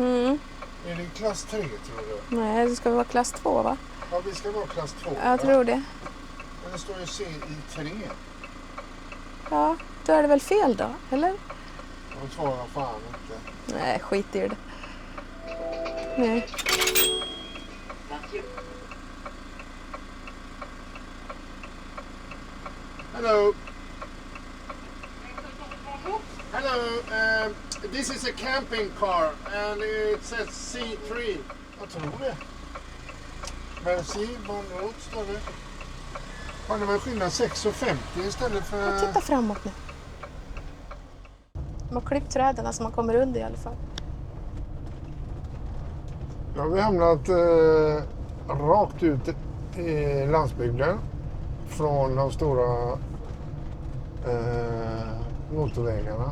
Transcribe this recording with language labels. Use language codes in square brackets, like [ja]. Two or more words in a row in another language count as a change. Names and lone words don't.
[sv] Är det klass 3 tror du? Nej, det ska vara klass 2 va? Ja, vi ska vara klass 2. Jag tror det. Men det står ju CI3. Ja, då är det väl fel då, eller? Jag tror jag fan inte. Nej, skit i det. Nej. [en] Hello. Hello. This is a camping car and it says C3. [sv] Jag tror det. [fr] Merci, bon route [sv] står det. Har det väl skillnad 6,50 istället för... Titta framåt nu. De har klippt träden så man kommer under i alla fall. Ja, vi har hamnat rakt ut i landsbygden från de stora motorvägarna.